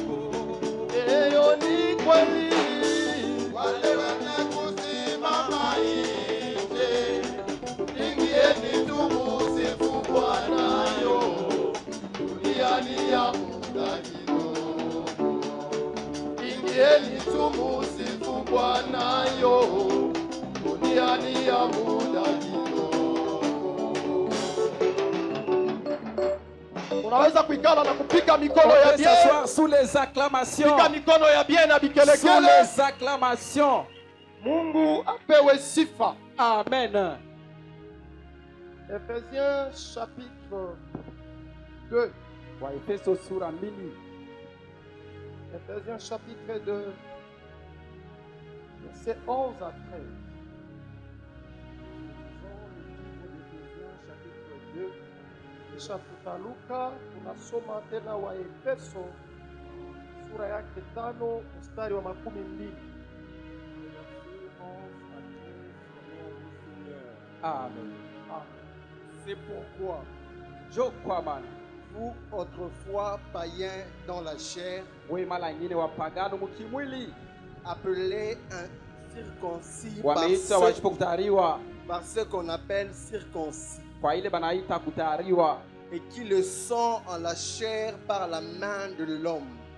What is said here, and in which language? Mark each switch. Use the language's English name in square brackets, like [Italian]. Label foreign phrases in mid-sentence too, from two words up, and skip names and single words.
[Swahili] Eyo ni kweli, wale wenye kusimama nje, ingieni tumusifu Bwana yo, dunia ni ya muda kidogo. Ingieni tumusifu Bwana yo, dunia ni ya muda kidogo. Unaweza kuikala na kupiga mikono ya bien. [French] S'asseoir sous les acclamations. [Swahili] Piga mikono ya bien na bikelekele. [French] Sous les acclamations. [Swahili] Mungu apewe sifa. Amen. [French] Ephésiens chapitre 2. [Swahili] Wa Efeso sura 2. [French] Ephésiens chapitre 2. Verset 11 à 13. [Swahili] Kisha tutaluka tunasoma tena wa Efeso sura yake 5 mstari wa 12. Amen. [French] C'est pourquoi vous autrefois païens dans la chair, appelés incirconcis par ce qu'on appelle circoncis, et qui le sont en la chair par la main de l'homme.